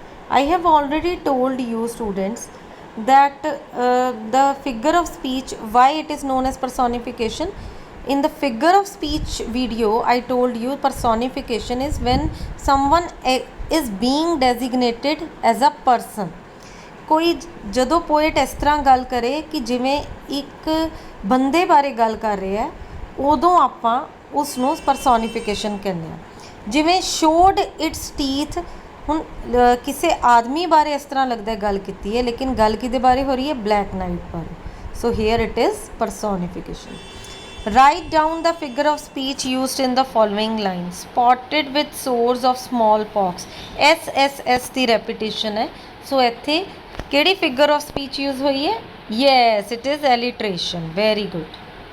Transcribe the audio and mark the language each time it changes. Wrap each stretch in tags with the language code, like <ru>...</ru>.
<en>I have already told you, students, that the figure of speech, why it is known as personification. In the figure of speech video, I told you personification is when someone is being designated as a person.</en> <pa>ਕੋਈ ਜਦੋਂ poet ਇਸ ਤਰ੍ਹਾਂ ਗੱਲ ਕਰੇ ਕਿ ਜਿਵੇਂ ਇੱਕ ਬੰਦੇ ਬਾਰੇ ਗੱਲ ਕਰ ਰਿਹਾ ਹੈ, ਉਦੋਂ ਆਪਾਂ ਉਸ ਨੂੰ ਪਰਸੋਨੀਫਿਕੇਸ਼ਨ ਕਹਿੰਦੇ ਹਾਂ। ਜਿਵੇਂ</pa> <en>showed its teeth,</en> <pa>ਹੁਣ ਕਿਸੇ ਆਦਮੀ ਬਾਰੇ ਇਸ ਤਰ੍ਹਾਂ ਲੱਗਦਾ ਗੱਲ ਕੀਤੀ ਹੈ, ਲੇਕਿਨ ਗੱਲ ਕਿਹਦੇ ਬਾਰੇ ਹੋ ਰਹੀ ਹੈ?</pa> <en>Black night ਬਾਰੇ। So here it is personification. Write down the figure of speech used in the following lines. Spotted with sores of smallpox. S ਦੀ repetition है. So</en> <pa>ਇੱਥੇ ਕਿਹੜੀ figure of speech use ਹੋਈ ਹੈ?</pa> <en>Yes, it is alliteration. Very good.</en>